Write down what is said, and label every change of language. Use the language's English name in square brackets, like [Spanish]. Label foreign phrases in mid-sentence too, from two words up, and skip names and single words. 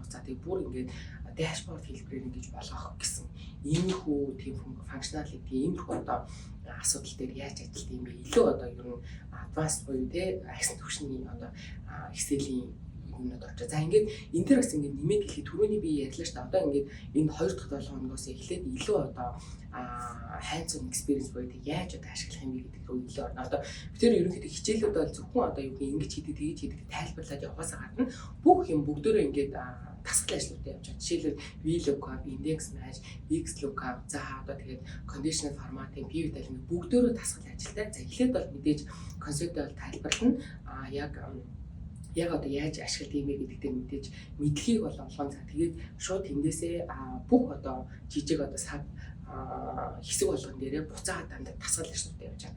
[Mongolian] За тэг бүр ингээд дашборд хэлбэрээр ингэж болгох гэсэн иймэрхүү тийм функционалити иймэрхүү одоо асуудал дээр яаж ажиллах юм бэ? Илүү одоо ер нь advanced буюу те агсан түвшний одоо Excel-ийн юмнууд очоо. За ингээд энэ дээр бас ингээд нэмээд хэлэхэд түрүүний би ярьлаа шүү дээ. Одоо ингээд энэ 2 дахь 7 хоногоос эхлээд илүү одоо [English] hands-on experience [Mongolian] буюу яаж одоо ашиглах юм бэ гэдэг рүү илүү орно. Одоо бид тэр ерөнхийдөө хичээлүүд бол зөвхөн одоо юу гэх ингэж хийдэг тэгж хийдэг тайлбарлаад явахаас гадна бүх юм бүгдөө ингээд дасгал ажлуудад явж байгаа. Жишээлбэл VLOOKUP, index match, XLOOKUP, за одоо тэгээд [English] conditional formatting, pivot table [Mongolian] бүгдөө дасгал ажилтай. За эхлээд бол мэдээж концепт бол тайлбарлана. Яг одоо яаж ашиглах юм бэ гэдэгтээ мэдээж мэдлэгийг бол олгон за тэгээд шууд тэндээсээ бүх одоо жижиг одоо сав хэсэг болгон дээрээ буцаад дандаа дасгал ажлууд явж байгаа.